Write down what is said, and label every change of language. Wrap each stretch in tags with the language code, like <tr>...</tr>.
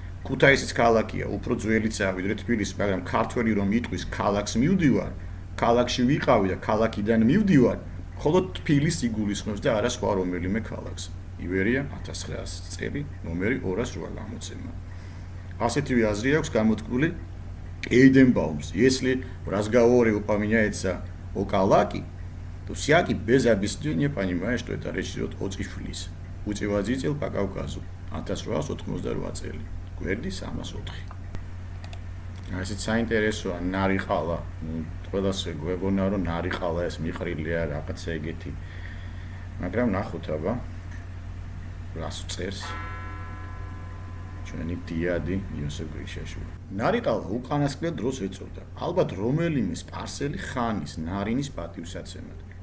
<ka>ქუთაისის ქალაქია, უფრო ძველიცაა ვიდრე თბილისი, მაგრამ ქართველი რომ იტყვის ქალაქს მივდივარ, ქალაქში ვიყავი და ქალაქიდან მივდივარ, ხოლო თბილისს იგულისხმებს და არა სხვა რომელიმე ქალაქს. ივერია 1900 წელი, ნომერი 208 გამოცემა. ასეთივე აზრი აქვს გამოთქმული Эйденбаумс.</ka> <ru>Если в разговоре упоминается о Калаке, то всякий без объяснения понимает, что это речь идет о Тифлисе. Путеводитель по Кавказу.</ru> <ka>1892 წელი. გვერდი 304. ასეთ საინტერესოა ნარიყალა. ყველას გვეგონა რომ ნარიყალა ეს მიყრილია რაღაცა ეგეთი. მაგრამ ნახოთ აბა. რას წერს? ჩვენი დიადი იოსებ გრიშაშვილი. ნარიყალა უკანასკნელ დროს ეწოდა. ალბათ რომელიმე სპარსელი ხანის ნარინის პატივსაცემად.</ka>